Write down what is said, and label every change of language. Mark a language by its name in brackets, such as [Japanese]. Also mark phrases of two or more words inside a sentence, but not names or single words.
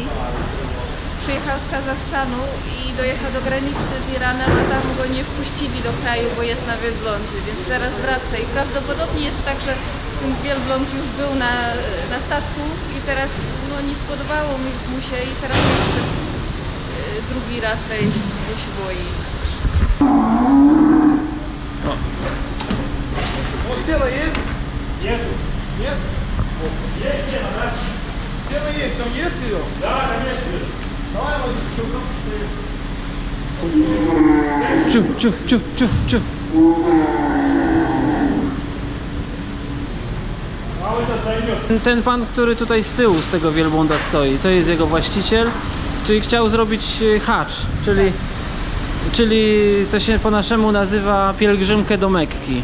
[Polish] Przyjechał z Kazachstanu i dojechał do granicy z Iranem, a tam go nie wpuścili do kraju, bo jest na wielblądzie, więc teraz wraca i prawdopodobnie jest tak, że ten wielbląd już był na statku i teraz no, nie spodobało mu się i teraz jeszcze drugi raz wejść, bo się boi. [Russian] Села есть? Нет. Нет? Есть, села есть. Он есть ее? Да, конечно. Давай, вот, Ciu. [Polish] Ten pan, który tutaj z tyłu z tego wielbłąda stoi, to jest jego właściciel, czyli chciał zrobić hacz, czyli to się po naszemu nazywa pielgrzymkę do Mekki.